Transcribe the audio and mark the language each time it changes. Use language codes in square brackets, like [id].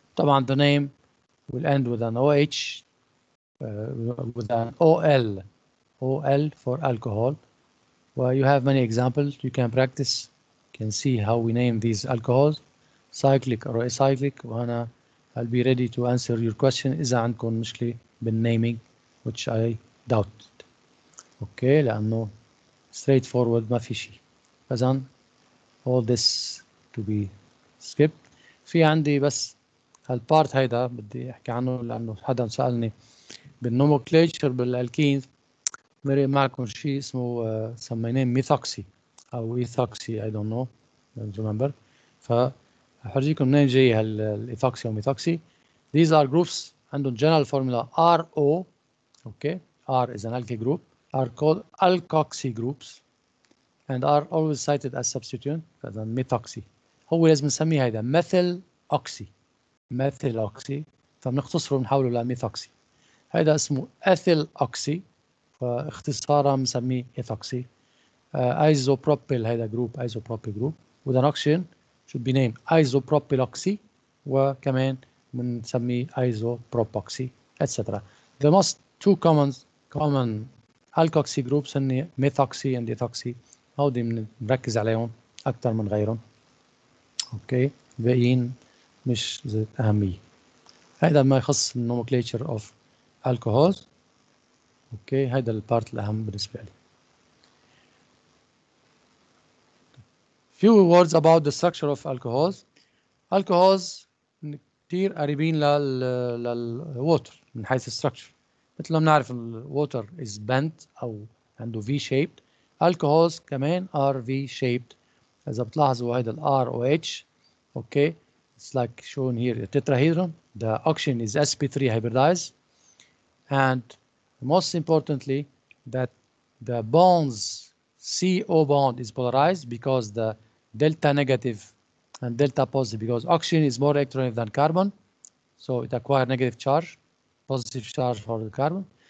[en] طبعا the name will end with an OH with an OL for alcohol. Well, you have many examples you can practice. You can see how we name these alcohols, cyclic or acyclic. [ar] وأنا [en] I'll be ready to answer your question [ar] إذا عندكم مشكلة بالnaming, [en] which I doubt. [ar] Okay, لأنه straightforward ما في شيء. فإذن [en] all this to be skipped. [ar] في عندي بس هالبارت هيدا بدي أحكي عنه لأنه حدا سألني بالنوموكليتشر بالالكينز مرق معكم شيء اسمه سميناه ميثوكسي أو إيثوكسي [en] I don't know, don't remember. [ar] فحرجيكم منين جاي هالإيثوكسي وميثوكسي. [en] These are groups [ar] عندهم [en] general formula RO, okay, R is an alkyl group, are called alkoxy groups and are always cited as substituent. [ar] فإذا methoxy هو لازم نسميه هيدا methyl oxy فبنختصره بنحوله لميثوكسي. هيدا اسمه ethyl oxy فاختصارا بنسميه ethoxy. [en] Isopropyl [ar] هيدا جروب [en] isopropyl group with an oxygen should be named isopropyl oxy [ar] وكمان بنسميه [en] isopropoxy etc. The most two common alkoxy groups [ar] هن [en] methoxy and ethoxy. [ar] هودي بنركز عليهم أكثر من غيرهم. أوكي باقيين مش ذات أهمية. هيدا ما يخص النومنكليتشر [en] of alcohols. [ar] أوكي هيدا البارت الأهم بالنسبة لي. [en] Few words about the structure of alcohols. [ar] Alcohols كتير قريبين للووتر من حيث الستراكشر. مثل ما بنعرف الووتر [en] is bent [ar] أو عنده V shaped. [en] Alcohols كمان are V shaped. [ar] إذا بتلاحظوا هيدا ال [en] ROH, okay, it's like shown here the tetrahedron. The oxygen is sp3 hybridized, and most importantly that the bonds CO bond is polarized because the delta negative and delta positive, because oxygen is more electronegative than carbon, so it acquires negative charge, positive charge for the carbon.